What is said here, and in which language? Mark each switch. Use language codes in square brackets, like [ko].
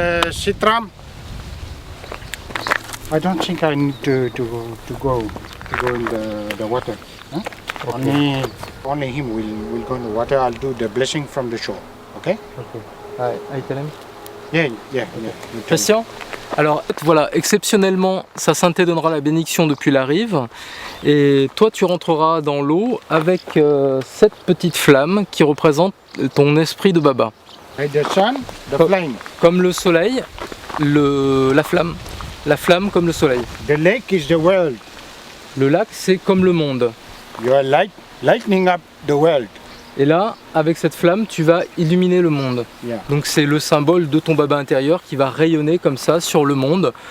[en] Sitram. I don't think I need to go in the water. Huh? Okay. Only him will go in the water. I'll do the blessing from the shore. Okay? Okay. I tell him. Yeah. [fr] Christian, alors voilà, exceptionnellement, sa sainteté donnera la bénédiction depuis la rive, et toi tu rentreras dans l'eau avec cette petite flamme qui représente ton esprit de Baba. [en] Like the sun, the flame. [fr] Comme le soleil, la flamme comme le soleil. [en] The lake is the world. [fr] Le lac c'est comme le monde. [en] You are lightening up the world. [fr] Et là, avec cette flamme, tu vas illuminer le monde. [en] Yeah. [fr] Donc c'est le symbole de ton Baba intérieur qui va rayonner comme ça sur le monde.